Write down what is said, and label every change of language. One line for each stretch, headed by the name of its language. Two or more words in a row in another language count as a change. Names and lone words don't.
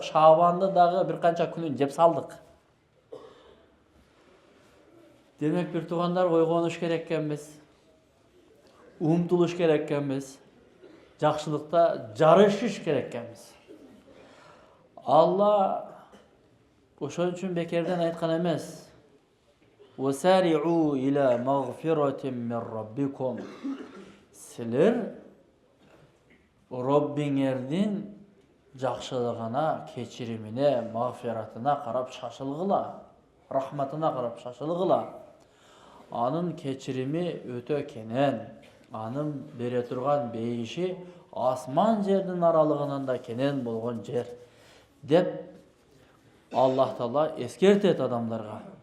Kyrgyz: Шабанды дагы bir канча күнүн жеп салдык. Демек bir туугандар ойгонуш керек экенбиз. Умтулуш керек экенбиз. Жакшылыкта жарышыш керек экенбиз. Алла ошон үчүн бекерден айткан эмес.
Arabic: وسارعوا إلى مغفرة من ربكم.
Kyrgyz: Силер Роббиңердин жакшылыгына, кечиримине, магфиратына карап шашылгыла, рахматына карап шашылгыла. Анын кечирими өтө кенен, анын бере турган бейиши асман жердин аралыгынан да кенен болгон жер деп Аллах Таала эскертет адамдарга.